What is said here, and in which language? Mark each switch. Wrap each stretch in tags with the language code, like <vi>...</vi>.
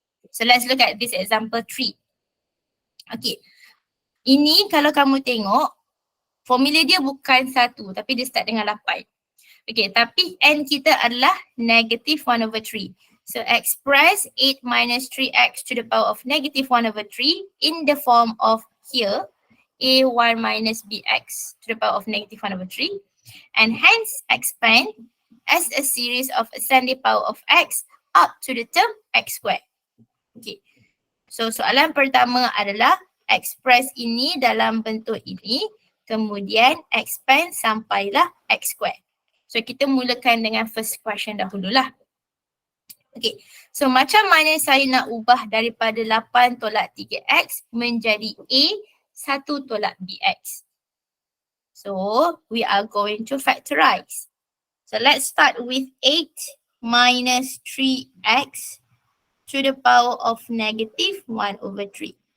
<en>So let's look at this example 3. Okay.</en> <ms>Ini kalau kamu tengok, formula dia bukan 1 tapi dia start dengan 8. Okay, tapi n kita adalah negative 1/3.</ms> <en>So express 8 minus 3x to the power of negative 1/3 in the form of here, a1 minus bx to the power of negative 1/3 and hence expand as a series of ascending power of x up to the term x squared.</en> <ms>Okay, so soalan pertama adalah express ini dalam bentuk ini, kemudian expand sampailah x squared. So kita mulakan dengan</ms> <en>first question</en> <ms>dahululah. Okay, so macam mana saya nak ubah daripada 8 tolak 3x menjadi A 1 tolak bx?</ms> <en>So, we are going to factorize. So, let's start with 8 minus 3x to the power of negative 1 over 3.</en>